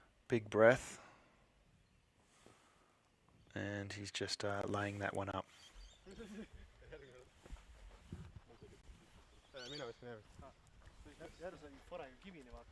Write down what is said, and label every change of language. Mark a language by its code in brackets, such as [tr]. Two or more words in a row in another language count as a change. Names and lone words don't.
[en] big breath. And he's just laying that one up. [et] Mina võtsin järgi. Järg sai parem kivini vaata.